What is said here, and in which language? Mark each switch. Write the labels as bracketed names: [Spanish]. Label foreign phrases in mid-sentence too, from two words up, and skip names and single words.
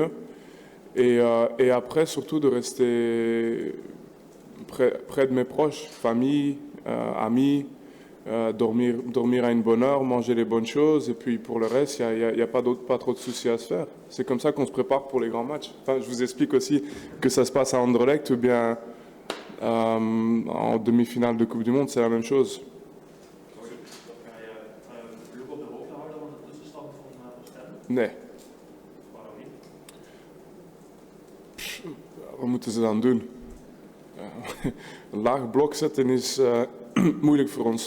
[French] Et après, surtout, de rester près de mes proches, famille, amis, dormir à une bonne heure, manger les bonnes choses, et puis pour le reste, il n'y a pas trop de soucis à se faire. C'est comme ça qu'on se prépare pour les grands matchs. Enfin, je vous explique aussi que ça se passe à Anderlecht ou bien en demi-finale de Coupe du Monde, c'est la même chose. [Dutch] Ploeg op de hoogte houden van de tussenstand van Oostende? Nee. Waarom niet? Wat moeten ze dan doen? Een laag blok zetten is moeilijk voor ons.